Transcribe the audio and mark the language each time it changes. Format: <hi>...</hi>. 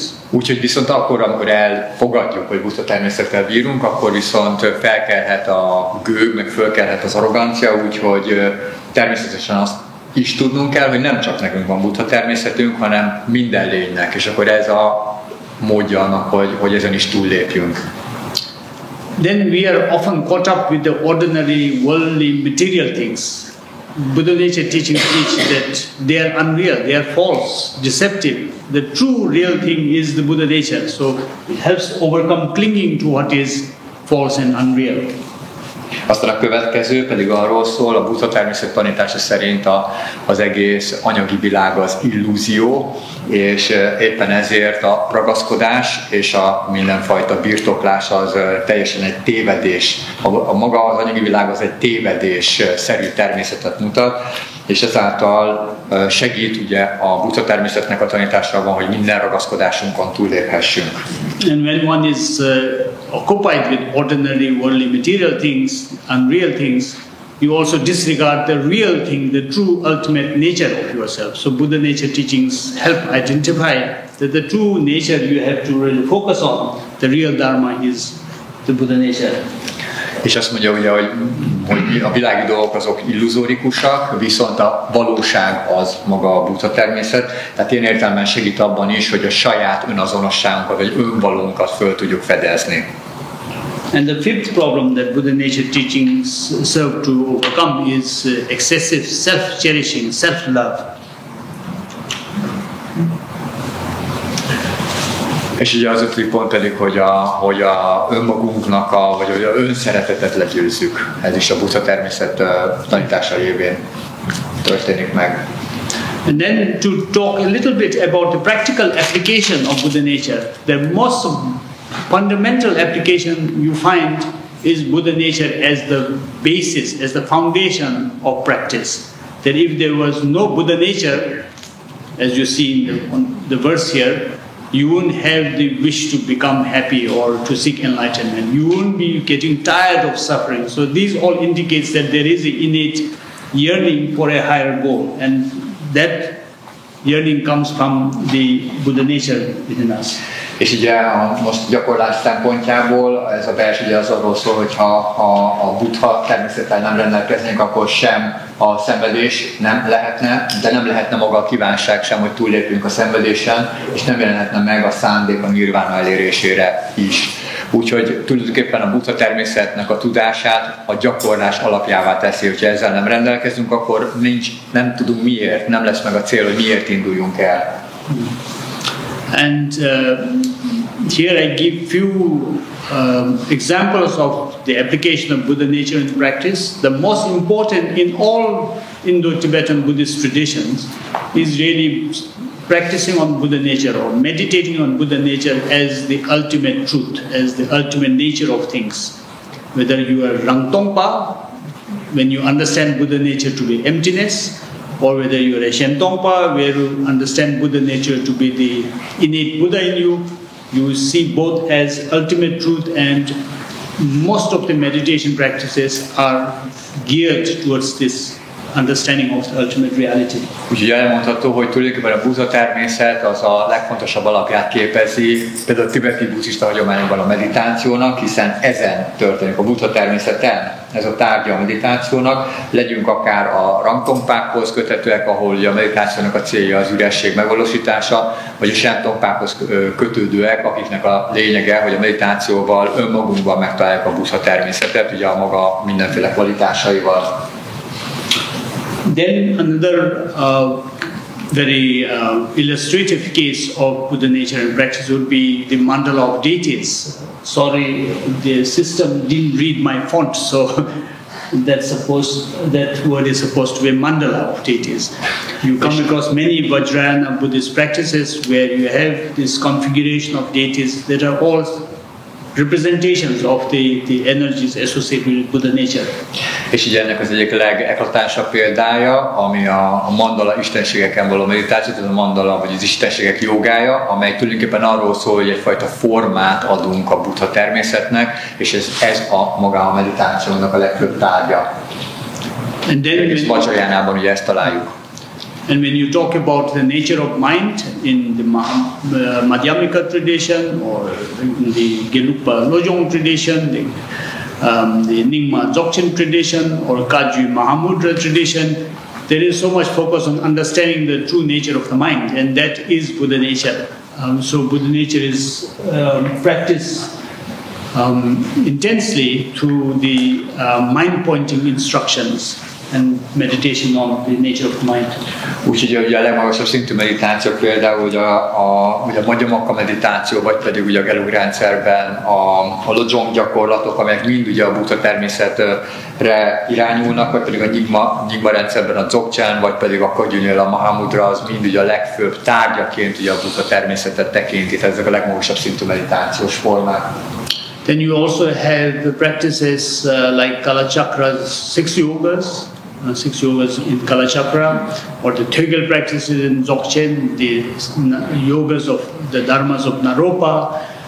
<hu>Úgyhogy viszont akkor, amikor elfogadjuk, hogy Buddha természettel bírunk, akkor viszont felkelhet a gőg, meg fölkelhet az arrogancia, úgyhogy természetesen azt is tudnunk kell, hogy nem csak nekünk van Buddha természetünk, hanem minden lénynek, és akkor ez a módja annak, hogy ezen is túllépjünk.</hu> <en>Then we are often caught up with the ordinary worldly material things. Buddha nature teachings teach that they are unreal, they are false, deceptive. The true real thing is the Buddha nature. So it helps overcome clinging to what is false and unreal.</en> <hu>Aztán a következő pedig arról szól, a Buddha természet tanítása szerint az egész anyagi világ az illúzió, és éppen ezért a ragaszkodás és a mindenfajta birtoklás az teljesen egy tévedés. A maga az anyagi világ az egy tévedés-szerű természetet mutat, és ezáltal segít ugye a Buddha természetnek a tanításában, hogy minden ragaszkodásunkon túlléphessünk.</hu> <en>And when one is occupied with ordinary worldly material things, unreal things, you also disregard the real thing, the true ultimate nature of yourself. So Buddha nature teachings help identify that the true nature you have to really focus on. The real Dharma is the Buddha nature.</en> <hu>És azt mondja ugye, hogy a világi dolgok azok illuzórikusak, viszont a valóság az maga a Buddha természet. Tehát ilyen értelemben segít abban is, hogy a saját önazonosságunkat, vagy önvalónkat föl tudjuk fedezni.</hu> <en>And the fifth problem that Buddha nature teachings serve to overcome is excessive self-cherishing, self-love.</en> <hu>És ugye az 5. pont pedig, hogy a önmagunknak, vagy hogy a önszeretetet legyőzzük. Ez is a Buddha természet tanítása révén történik meg.</hu> <en>And then to talk a little bit about the practical application of Buddha nature. The most fundamental application you find is Buddha nature as the basis, as the foundation of practice. That if there was no Buddha nature, as you see in the verse here, you wouldn't have the wish to become happy or to seek enlightenment. You wouldn't be getting tired of suffering. So these all indicates that there is an innate yearning for a higher goal, and that yearning comes from the Buddha nature within us.</en> <hu>És ugye most gyakorlás szempontjából ez a vers ugye az arról szól, hogy ha a Buddha természettel nem rendelkeznénk, akkor sem a szenvedés nem lehetne, de nem lehetne maga a kívánság sem, hogy túllépjünk a szenvedésen, és nem jelenhetne meg a szándék a nirvána elérésére is. Úgyhogy tulajdonképpen a Buddha természetnek a tudását a gyakorlás alapjává teszi, hogyha ezzel nem rendelkezünk, akkor nem tudunk miért, nem lesz meg a cél, hogy miért induljunk el.</hu> <en>And here I give few examples of the application of Buddha nature in practice. The most important in all Indo-Tibetan Buddhist traditions is really practicing on Buddha nature or meditating on Buddha nature as the ultimate truth, as the ultimate nature of things. Whether you are Rangtongpa, when you understand Buddha nature to be emptiness, or whether you are a Shentongpa, where you understand Buddha nature to be the innate Buddha in you, you see both as ultimate truth, and most of the meditation practices are geared towards this understanding of the ultimate reality.</en> <hu>Úgyhogy elmondható, hogy tulajdonképpen a Buddha-természet az a legfontosabb alapját képezi, például a tibeti buddhista hagyományokban a meditációnak, hiszen ezen történik a Buddha-természeten, ez a tárgya a meditációnak, legyünk akár a rangtompákhoz kötetőek, ahol ugye a meditációnak a célja az üresség megvalósítása, vagy a sántompákhoz kötődőek, akiknek a lényege, hogy a meditációval önmagunkban megtaláljuk a Buddha-természetet, ugye a maga mindenféle kvalitásaival.</hu> <en>Then another very illustrative case of Buddha nature and practice would be the mandala of deities. Sorry, the system didn't read my font, so that word is supposed to be mandala of deities. You come across many Vajrayana Buddhist practices where you have this configuration of deities that are all representations of the energies associated with Buddha nature.</en> <hu>És így ennek az egyik legeklatánsabb példája, ami a mandala istenségeken való meditáció, ez a mandala vagy az istenségek jogája, amely tulajdonképpen arról szól, hogy egyfajta formát adunk a Buddha természetnek, és ez a maga a meditációnak a legfőbb tárgya. És Vajrayánában ugye ezt találjuk.</hu> <en>And when you talk about the nature of mind in the Madhyamika tradition or in the Gelugpa Lojong tradition, the Nyingma Dzogchen tradition or Kagyu Mahamudra tradition, there is so much focus on understanding the true nature of the mind, and that is Buddha nature. So Buddha nature is practiced intensely through the mind-pointing instructions and meditation on the nature of the mind.</en> <hu>Úgyhogy ugye a legmagasabb szintű meditáció például ugye a Madhyamaka meditáció, vagy pedig ugye a Gelug rendszerben a Lojong gyakorlatok, amelyek mind ugye a Buddha természetre irányulnak, vagy pedig a Nyingma rendszerben a Dzogchen, vagy pedig a Kagyunél a Mahamudra, az mind ugye a legfőbb tárgyaként ugye a Buddha természetet tekinti, tehát ezek a legmagasabb szintű meditációs formák.</hu> <en>Then you also have practices like Kalachakra's six yogas in Kalachakra, or the Tögel practices in Dzogchen, the yogas of the dharmas of Naropa.</en>